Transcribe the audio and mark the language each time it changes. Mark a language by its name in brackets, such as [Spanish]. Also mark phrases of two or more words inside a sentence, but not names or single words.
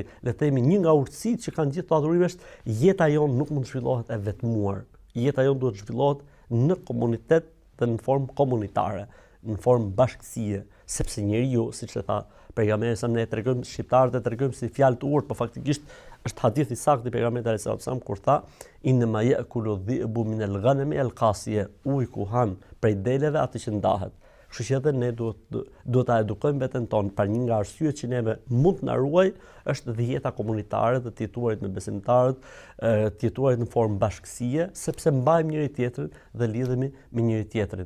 [Albanian] Le të themi një nga urtësitë që kanë gjithë adhurimet është jeta jonë nuk mund të zhvillohet e vetmuar. Jeta jonë duhet zhvillohet në komunitet dhe në formë komunitare, në formë bashkësie, sepse njeriu, siç e tha pejgamberi sa ne tregojmë shqiptarët e tregojmë si fjalë të urtë, por faktikisht është hadith i saktë i pejgamberit [Arabic] صلى الله عليه وسلم [Albanian] kur tha [Arabic] إنما يأكل الذئب من الغنم القاصية, [Albanian] ujë ku han prej deleve atë që ndahet. Kështu që edhe ne duhet ta edukojmë veten tonë, për një nga arsyet që neve mund të na ruaj është dhe jeta komunitare dhe të jetuarit me besimtarët, të jetuarit në formë bashkësie, sepse mbajmë njëri tjetrin dhe lidhemi me njëri tjetrin.